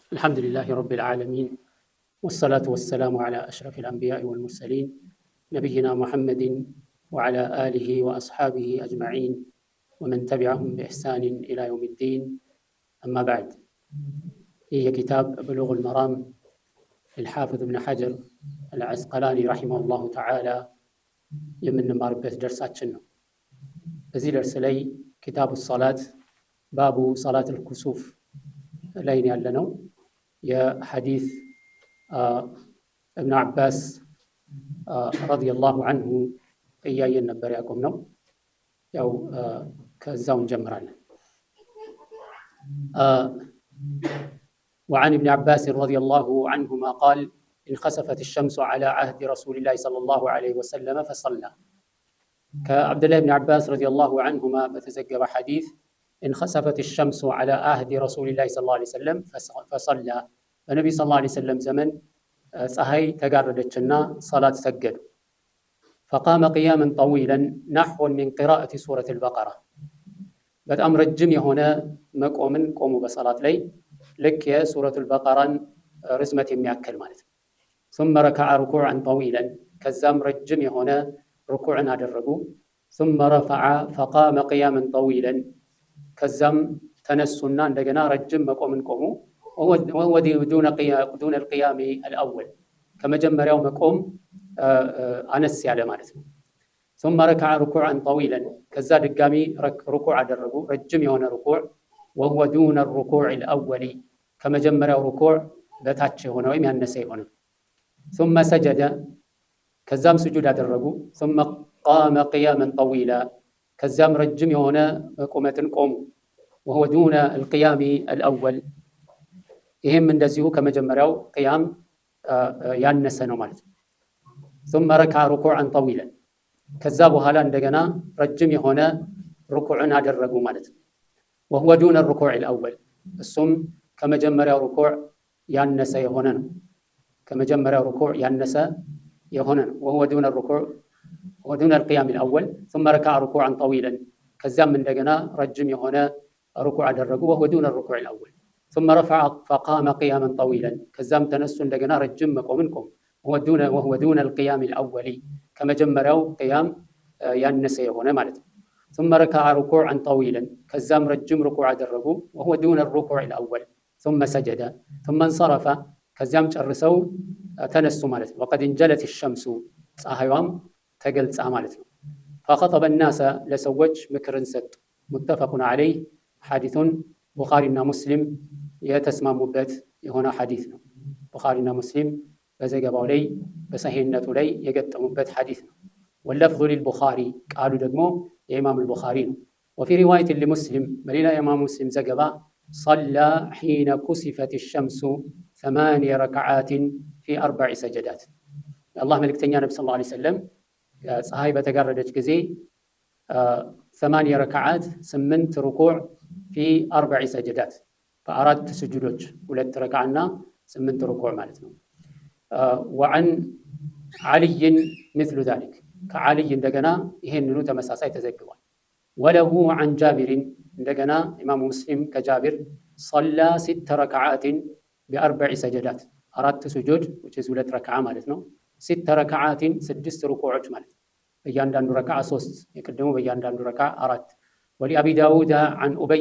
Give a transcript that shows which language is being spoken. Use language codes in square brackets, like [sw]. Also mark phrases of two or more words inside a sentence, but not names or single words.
[ar] الحمد لله رب العالمين والصلاة والسلام على أشرف الأنبياء والمرسلين نبينا محمد وعلى آله وأصحابه أجمعين ومن تبعهم بإحسان إلى يوم الدين أما بعد. هي كتاب بلوغ المرام للحافظ ابن حجر العسقلاني رحمه الله تعالى [am] የምንማርበት ደርሳችን ነው። በዚህ ደርስ ላይ ኪታቡ ሰላት ባቡ ሰላት አልኩሱፍ ላይ ያለ ነው። የሐዲስ [ar] ابن عباس رضي الله عنه [am] እያየን ነበር ያቆም ነው። ያው ከዛው እንጀምራለን። [ar] وعن ابن عباس رضي الله عنهما قال انخسفت الشمس على عهد رسول الله صلى الله عليه وسلم فصلى. كعبد الله بن عباس رضي الله عنهما بتزجب حديث انخسفت الشمس على عهد رسول الله صلى الله عليه وسلم فصلى. النبي صلى الله عليه وسلم زمن [am] ፀሐይ ተጋረደችና [ar] صلاة سجد فقام قياما طويلا نحو من قراءة سورة البقرة. [am] በጣም ረጅም የሆነ መቆምን ቆሙ በሰላት ላይ ልክ የሱረቱል በቀራን ርዝመት የሚያክል ማለት ነው። [ar] ثم ركع ركوعا طويلا [am] ከዛም ረጅም የሆነ ሩኩዕን አደረጉ። [ar] ثم رفع فقام قياما طويلا [am] ከዛም ተነሱና እንደገና ረጅም መቆምን ቆሙ። [ar] وهو دون القيام الأول [am] ከመጀመሪያው መቆም አነስ ያለ ማለት ነው። [ar] ثم ركع ركوعا طويلا [am] ከዛ ድጋሚ ሩኩዕ አደረጉ ረጅም የሆነ ሩኩዕ። [ar] وهو دون الركوع الأول [am] ከመጀመሪያው ሩኩዕ በታች የሆነ ወይም ያነሰ የሆነ። [ar] ثم سجد [am] ከዛም ስጁድ አደረጉ። [ar] ثم قام قياما طويلا [am] ከዛም ረጅም የሆነ ቁመትን ቆሙ። [ar] وهو دون القيام الأول [am] ይሄም እንደዚሁ ከመጀመሪያው ቅያም ያነሰ ነው ማለት ነው። [ar] ثم ركع ركوعا طويلا [am] ከዛ በኋላ እንደገና ረጅም የሆነ ሩኩዕን አደረጉ ማለት ነው። وهو [ar] دون الركوع الأول [am] እሱም ከመጀመሪያው ሩኩዕ ያነሰ የሆነ ነው። ከመጀመሪያው ሩኩዕ ያነሰ የሆነ ነው። [ar] وهو دون الركوع ودون القيام الأول ثم ركع ركوعا طويلا [am] ከዛም እንደገና ረጅም የሆነ ሩኩዕ አደረጉ። [ar] وهو دون الركوع الأول ثم رفع فقام قياما طويلا [am] ከዛም ተነሱ እንደገና ረጅም መቆምን ቆሙ። [ar] وهو دون القيام الأول [am] ከመጀመሪያው ቅያም ያነሰ የሆነ ማለት ነው። [ar] ثم ركع ركوعا طويلا [am] ከዛም ረጅም ሩኩዕ አደረጉ። [ar] وهو دون الركوع الأول ثم سجد ثم انصرف [am] ከዛም ጨርሰው ተነሱ ማለት ነው። [ar] وقد انجلت الشمس [am] ፀሐይዋም ተገልጻ ማለት ነው። [ar] فخطب الناس [am] ለሰዎች ምክርን ሰጡ። [ar] متفق عليه [am] ሐዲሱን ቡኻሪና ሙስሊም የተስማሙበት የሆነ ሐዲስ ነው። ቡኻሪና ሙስሊም በዘገባው ላይ በሰሂህነቱ ላይ የገጠሙበት ሐዲስ ነው። [ar] واللفظ للبخاري [am] ቃሉ ደግሞ የኢማም አልቡኻሪ ነው። [ar] وفي رواية لمسلم [am] በሌላ የኢማም ሙስሊም ዘገባ [ar] صلى حين كسفت [am] الشمس [ar] 8 ركعات في 4 سجدات [am] የአላህ መልእክተኛ ነብዩ [ar] صلى الله عليه وسلم [am] ፀሐይ በተጋረደች ጊዜ 8 ረክዓት 8 ሩኩዕ [ar] في 4 سجدات [am] በአራት ስጁዶች 2 ረክዓና 8 ሩኩዕ ማለት ነው። [ar] وعن علي مثل ذلك [am] ከዓልይ እንደገና ይሄንኑ ተመሳሳይ ተዘግቧል። ወለሁ عن جابر እንደገና ኢማሙ ሙስሊም ከጃቢር صلى 6 ረክዓት ب4 ሰጀዳት 4 ስጁድ [en] which is [am] 2 ረክዓ ማለት ነው። 6 ረክዓት 6 ሩኩዖች ማለት ነው። በእያንዳንዱ ረክዓ 3 የቀደሙ በእያንዳንዱ ረክዓ 4 [ar] ولأبي داود عن أبي